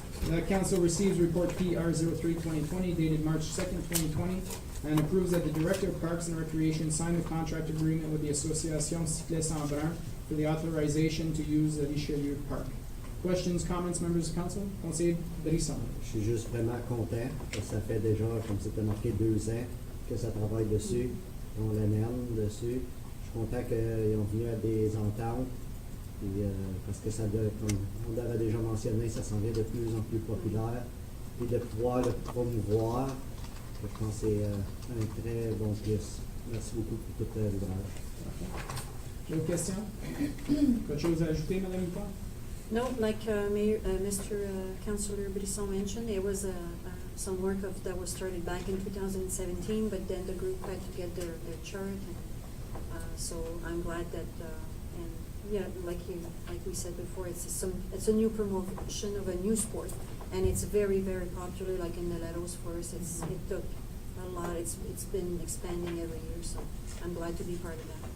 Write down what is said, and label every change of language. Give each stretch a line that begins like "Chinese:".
English: The council receives report PR 03-2020 dated March 2nd, 2020, and approves that the Director of Parks and Recreation sign the contract agreement with the Association Cyclistes en Brun for the authorization to use the Richelieu Park. Questions, comments, members of council?
French: Conseiller Brisson. Je suis juste vraiment content, parce que ça fait déjà, comme c'était marqué, 2 ans que ça travaille dessus. On l'énerve dessus. Je suis content qu'ils ont venu à des ententes. Puis, parce que comme on l'avait déjà mentionné, ça s'en vient de plus en plus populaire. Puis de pouvoir le promouvoir, je pense que c'est un très bon plus. Merci beaucoup pour tout l'ouvrage. D'autres questions? Quelque chose à ajouter, Madame Hippolyte?
English: No, like Mr. Councillor Brisson mentioned, there was some work that was started back in 2017, but then the group had to get their chart, and so I'm glad that, and yeah, like we said before, it's a new promotion of a new sport, and it's very, very popular, like in the Leros for us, it took a lot, it's been expanding every year, so I'm glad to be part of that.